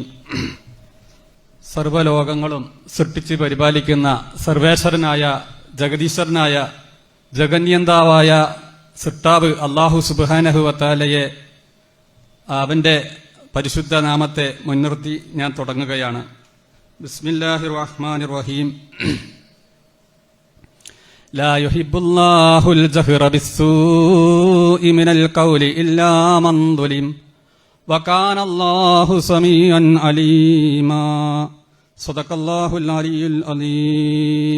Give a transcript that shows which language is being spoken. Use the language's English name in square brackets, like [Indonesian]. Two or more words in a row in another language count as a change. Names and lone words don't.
[Malayalam] സർവ്വലോകങ്ങളും സൃഷ്ടിച്ച് പരിപാലിക്കുന്ന സർവേശ്വരനായ ജഗദീശ്വരനായ ജഗന്യന്താവായ സൃഷ്ടാവ് [Arabic] الله سبحانه وتعالى [Malayalam] അവന്റെ പരിശുദ്ധ നാമത്തെ മുൻനിർത്തി ഞാൻ തുടങ്ങുകയാണ്. [Arabic] بسم الله الرحمن الرحيم. لا يحب الله الجهر بالسوء من القول إلا من ظلم وكان الله سميعا عليما. صدق الله العلي العظيم.